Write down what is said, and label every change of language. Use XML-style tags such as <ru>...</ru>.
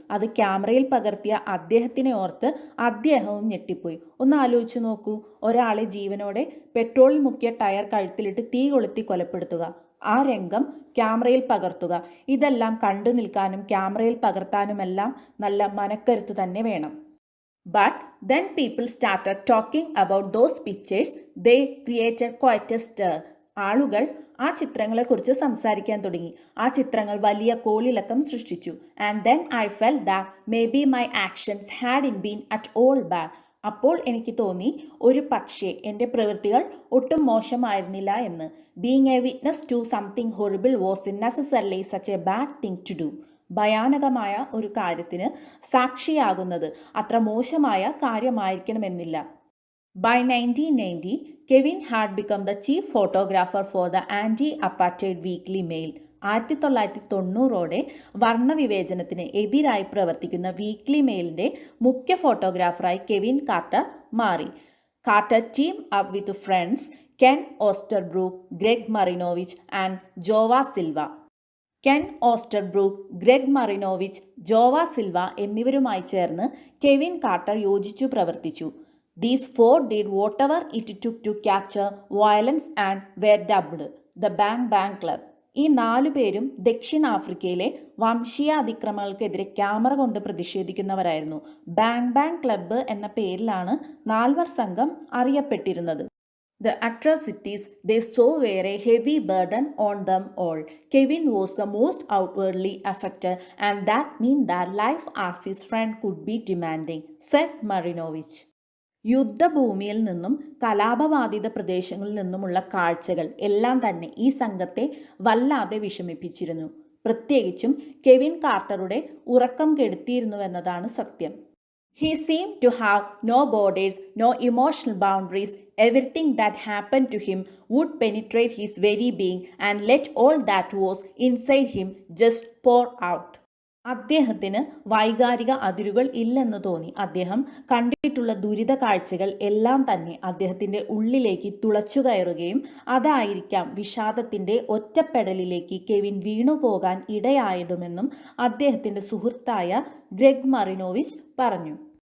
<ml>അത് ക്യാമറയിൽ പകർത്തിയ അദ്ദേഹത്തിനെ ഓർത്ത് അദ്ദേഹവും ഞെട്ടിപ്പോയി. ഒന്ന് ആലോചിച്ച് നോക്കൂ, ഒരാളെ ജീവനോടെ പെട്രോളിൽ മുക്കിയ ടയർ കഴുത്തിലിട്ട് തീ കൊളുത്തി കൊലപ്പെടുത്തുക, ആ രംഗം ക്യാമറയിൽ പകർത്തുക. ഇതെല്ലാം കണ്ടു നിൽക്കാനും ക്യാമറയിൽ പകർത്താനുമെല്ലാം നല്ല മനക്കരുത്ത് തന്നെ വേണം.</ml> <en>But then people started talking about those pictures. They created quite a stir.</en> <ml>ആളുകൾ ആ ചിത്രങ്ങളെക്കുറിച്ച് സംസാരിക്കാൻ തുടങ്ങി. ആ ചിത്രങ്ങൾ വലിയ കോളിളക്കം സൃഷ്ടിച്ചു.</ml> <en>And then I felt that maybe my actions hadn't been at all bad.</en> <ml>അപ്പോൾ എനിക്ക് തോന്നി ഒരു പക്ഷേ എൻ്റെ പ്രവൃത്തികൾ ഒട്ടും മോശമായിരുന്നില്ല എന്ന്.</ml> <en>Being a witness to something horrible wasn't necessarily such a bad thing to do.</en> <ml>ഭയാനകമായ ഒരു കാര്യത്തിന് സാക്ഷിയാകുന്നത് അത്ര മോശമായ കാര്യമായിരിക്കണമെന്നില്ല.</ml> <en>By 1990, Kevin had become the chief photographer for the Anti-Apartheid Weekly Mail.</en> <ml>1990 വർണ്ണവിവേചനത്തിന് എതിരായി പ്രവർത്തിക്കുന്ന വീക്ക്ലി മെയിലിൻ്റെ മുഖ്യ ഫോട്ടോഗ്രാഫറായി കെവിൻ കാർട്ടർ മാറി.</ml> <en>Carter team up with friends Ken Oosterbroek, Greg Marinovich and Joao Silva.</en> <ml>Ken ഓസ്റ്റർബ്രൂക്ക്, Greg മറിനോവിച്ച്, ജോവ Silva എന്നിവരുമായി ചേർന്ന് കെവിൻ കാർട്ടർ യോജിച്ചു പ്രവർത്തിച്ചു.</ml> <en>These four did whatever it took to capture violence and were dubbed the Bang Bang Club.</en> <ml>ഈ 4 പേരും ദക്ഷിണാഫ്രിക്കയിലെ വംശീയ അതിക്രമങ്ങൾക്കെതിരെ ക്യാമറ കൊണ്ട് പ്രതിഷേധിക്കുന്നവരായിരുന്നു. ബാങ് ബാങ് ക്ലബ്ബ് എന്ന പേരിലാണ് 4 സംഘം അറിയപ്പെട്ടിരുന്നത്.</ml> <en>The atrocities they saw were a heavy burden on them all. Kevin was the most outwardly affected, and that meant that life as his friend could be demanding, said Marinovich.</en> <ml>യുദ്ധഭൂമിയിൽ നിന്നും കലാപബാധിത പ്രദേശങ്ങളിൽ നിന്നുമുള്ള കാഴ്ചകൾ എല്ലാം തന്നെ ഈ സംഘത്തെ വല്ലാതെ വിഷമിപ്പിച്ചിരുന്നു. പ്രത്യേകിച്ചും കെവിൻ കാർട്ടറുടെ ഉറക്കം കെടുത്തിയിരുന്നുവെന്നതാണ് സത്യം.</ml> <en>He seemed to have no borders, no emotional boundaries. Everything that happened to him would penetrate his very being and let all that was inside him just pour out.</en> <ml>അദ്ദേഹത്തിന് വൈകാരിക അതിരുകൾ ഇല്ലെന്ന് തോന്നി. അദ്ദേഹം കണ്ടിട്ടുള്ള ദുരിത കാഴ്ചകൾ എല്ലാം തന്നെ അദ്ദേഹത്തിൻ്റെ ഉള്ളിലേക്ക് തുളച്ചു കയറുകയും അതായിരിക്കാം വിഷാദത്തിൻ്റെ ഒറ്റപ്പെടലിലേക്ക് കെവിൻ വീണുപോകാൻ ഇടയായതുമെന്നും അദ്ദേഹത്തിൻ്റെ സുഹൃത്തായ ഗ്രെഗ് മറിനോവിച്ച് പറഞ്ഞു.</ml>